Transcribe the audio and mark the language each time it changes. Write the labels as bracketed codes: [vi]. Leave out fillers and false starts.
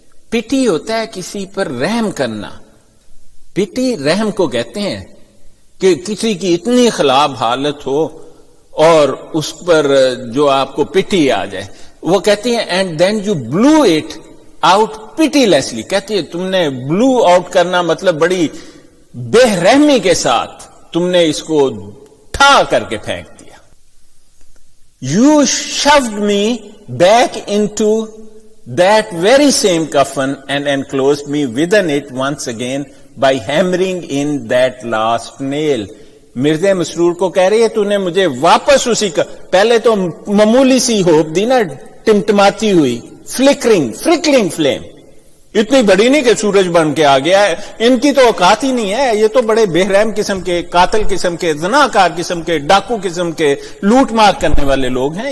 [ur] پٹی ہوتا ہے کسی پر رحم کرنا، پٹی رحم کو کہتے ہیں کہ کسی کی اتنی خراب حالت ہو اور اس پر جو آپ کو پٹی آ جائے. وہ کہتی ہیں [en] And then you blow it out pitilessly. [ur] کہتی ہے تم نے بلو آؤٹ کرنا مطلب بڑی بے رحمی کے ساتھ تم نے اس کو ٹھا کر کے پھینک دیا. [en] You shoved me back into that very same coffin and enclosed me within it once again by hammering in that last nail. [ur] Mirza مسرور کو کہہ رہی ہے تو نے مجھے واپس اسی کا، پہلے تو معمولی سی ہوپ دی نا ٹمٹماتی ہوئی، [en] flickering flame, [ur] اتنی بڑی نہیں کہ سورج بن کے آ گیا ہے. ان کی تو اوقات ہی نہیں ہے، یہ تو بڑے بے رحم قسم کے، قاتل قسم کے، زناکار قسم کے، ڈاکو قسم کے، لوٹ مار کرنے والے لوگ ہیں.